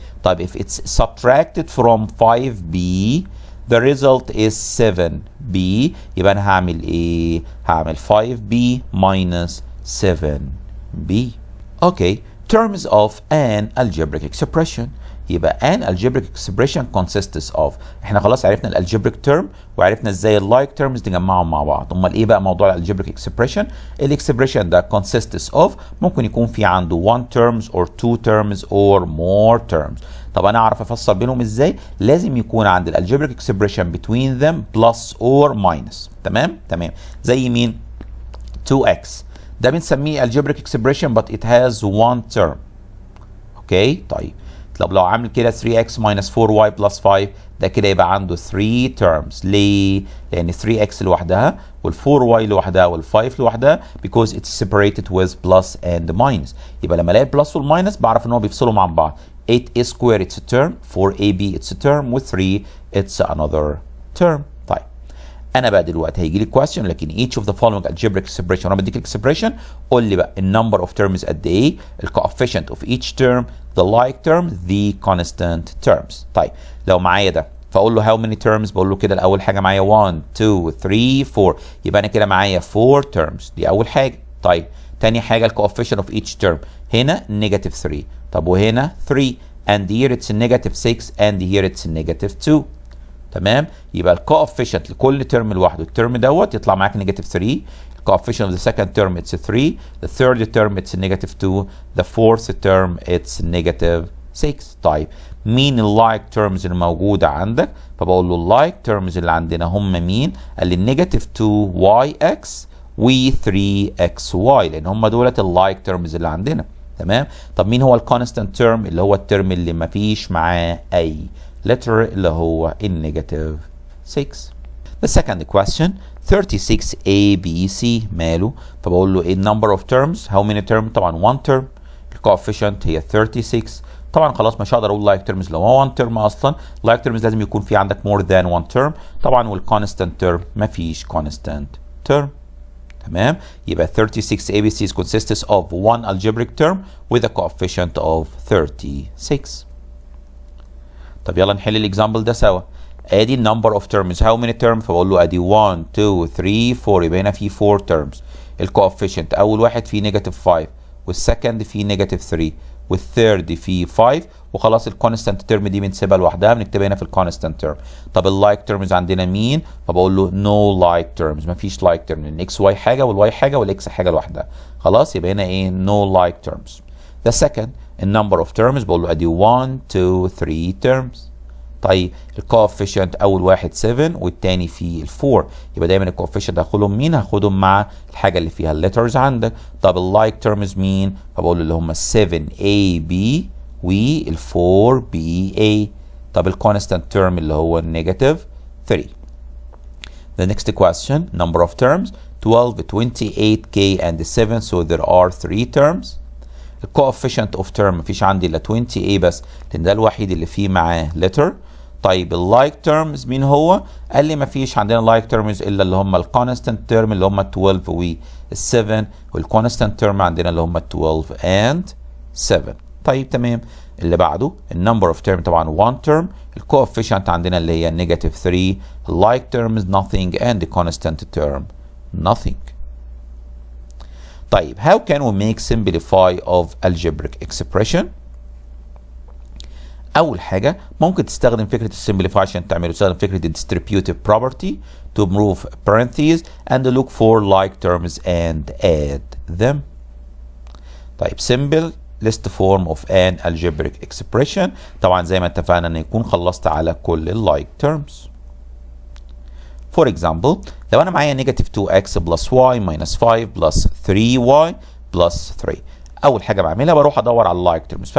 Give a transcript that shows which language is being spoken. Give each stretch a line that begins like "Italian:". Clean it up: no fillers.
Arabic: طيب
English: if it's subtracted from 5b the result is 7b
Arabic: يبقى انا هعمل ايه؟ هعمل
English: 5b minus 7b.
Arabic: اوكي
English: terms of an algebraic expression
Arabic: يبقى
English: an algebraic expression consists of.
Arabic: احنا خلاص عرفنا الالجبريك تيرم وعرفنا ازاي اللايك تيرمز نجمعهم مع بعض. امال ايه بقى موضوع الالجبريك اكسبريشن؟ الاكسبريشن ده
English: consists of
Arabic: ممكن يكون في عنده
English: 1 terms or 2 terms or more terms.
Arabic: طب انا اعرف افصل بينهم ازاي؟ لازم يكون عند الالجبريك اكسبريشن
English: between them plus or minus.
Arabic: تمام زي مين؟
English: 2x
Arabic: ده بنسميه
English: algebraic expression but it has 1 term.
Arabic: اوكي طيب طب لو عامل كده
English: 3x minus 4y plus 5
Arabic: ده كده يبقى عنده
English: 3 terms.
Arabic: ليه؟ لان 3x لوحدها وال4y لوحدها وال5 لوحدها
English: because it's separated with plus and minus.
Arabic: يبقى لما الاقي البلس والماينس بعرف ان هو بيفصلوا عن بعض.
English: 8a squared it's a term, 4ab it's a term, with 3 it's another term.
Arabic: طيب انا بقى دلوقتي هيجي لي
English: question
Arabic: لكن
English: each of the following algebraic expression.
Arabic: وانا بديك الاكسبريشن قول لي بقى النمبر اوف terms قد ايه، الكوفيشنت اوف
English: each term, the like term, the constant terms.
Arabic: طيب لو معايا ده فاقول له
English: how many terms؟
Arabic: بقول له كده الاول حاجه معايا 1 2 3 4 يبقى انا كده معايا
English: 4 terms.
Arabic: دي اول حاجه. طيب تاني حاجه الكوفيشنت اوف
English: each term
Arabic: هنا نيجاتيف 3. طب وهنا
English: 3 and here it's negative 6 and here it's negative 2.
Arabic: تمام يبقى الكوفيشنت لكل ترم لوحده الترم دوت يطلع معاك نيجاتيف 3.
English: الكوفيشنت of the second term it's 3. The third term it's negative 2. The fourth term it's negative 6.
Arabic: طيب مين اللايك تيرمز الموجوده عندك؟ فبقول له اللايك تيرمز اللي عندنا هم مين؟ قال لي نيجاتيف 2yx و 3xy لان هم دولت اللايك تيرمز اللي عندنا. تمام طب مين هو الكونستانت تيرم؟ اللي هو الترم اللي ما فيش معاه اي letter اللي هو النيجاتيف 6.
English: The second question 36abc
Arabic: ماله؟ فبقول له ايه
English: number of terms؟ how many term؟
Arabic: طبعا
English: 1 term.
Arabic: الكوفيشنت هي 36. طبعا خلاص مش هقدر اقول لايك تيرمز لو هو 1 term اصلا. لايك تيرمز لازم يكون في عندك
English: more than 1 term
Arabic: طبعا والكونستانت تيرم ما فيش
English: constant term.
Arabic: تمام يبقى
English: 36 ABCs consists of one algebraic term with a coefficient of 36.
Arabic: طب يلا نحل الاكزامبل ده سوا. ادي
English: number of terms how many terms؟
Arabic: فبقول له ادي 1 2 3 4 يبقى هنا في
English: 4 terms.
Arabic: الكوفيشنت اول واحد فيه نيجاتيف 5 والسكند فيه نيجاتيف 3 والثيرد فيه 5 وخلاص الكونستانت تيرم دي بنسيبها لوحدها بنكتبها هنا في الكونستانت تيرم. طب اللايك تيرمز عندنا مين؟ فبقول له نو لايك تيرمز مفيش لايك تيرم لان اكس واي حاجه والواي حاجه والاكس حاجه لوحدها. خلاص يبقى هنا ايه نو لايك تيرمز.
English: The second
Arabic: النمبر اوف تيرمز بقول له ادي 1 2 3 تيرمز. طيب الكوفيشنت اول واحد 7 والتاني فيه 4 يبقى دايما الكوفيشنت هاخدهم مين؟ هاخدهم مع الحاجه اللي فيها الليترز عندك. طب اللايك تيرمز مين؟ فبقول له اللي هم 7ab وال 4ba. طب الكونستانت تيرم اللي هو النيجاتيف 3.
English: The next question number of terms 12 28k and 7 so there are 3 terms.
Arabic: الكوفيشنت اوف تيرم مفيش عندي الا 20a بس لان ده الوحيد اللي فيه معاه letter. طيب اللايك تيرمز مين هو؟ قال لي مفيش عندنا لايك تيرمز الا اللي هم الكونستانت تيرم اللي هم 12 وال7 والكونستانت تيرم عندنا اللي هم 12 and 7. طيب تمام اللي بعده النمبر اوف تيرم طبعا 1 تيرم. الكوفيشنت عندنا اللي هي نيجاتيف 3. اللايك تيرمز
English: nothing and the constant term nothing.
Arabic: طيب
English: how can we make simplify of algebraic expression؟
Arabic: اول حاجه ممكن تستخدم فكره السمبليفاي عشان تعمله. تستخدم فكره الديستريبيوتيف
English: property to remove parentheses and look for like terms and add them.
Arabic: طيب
English: simple list form of an algebraic expression
Arabic: طبعا زي ما اتفقنا ان يكون خلصت على كل اللايك terms.
English: For example
Arabic: لو انا معايا
English: negative 2x plus y minus 5 plus 3y plus 3
Arabic: اول حاجه بعملها بروح ادور على اللايك تيرمز.